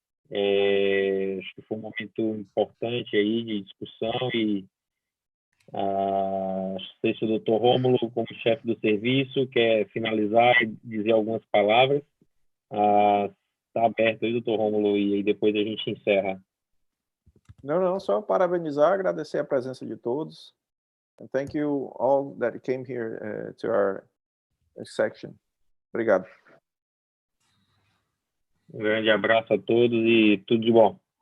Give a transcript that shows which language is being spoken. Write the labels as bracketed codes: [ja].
[pt] Acho que foi um momento importante aí de discussão e não sei se o Dr. Rômulo, como chefe do serviço, quer finalizar e dizer algumas palavras. Está aberto aí, Dr. Rômulo, e aí depois a gente encerra. Não, só parabenizar, agradecer a presença de todos. [en] And thank you all that came here to our section. [pt] Obrigado. Um grande abraço a todos e tudo de bom.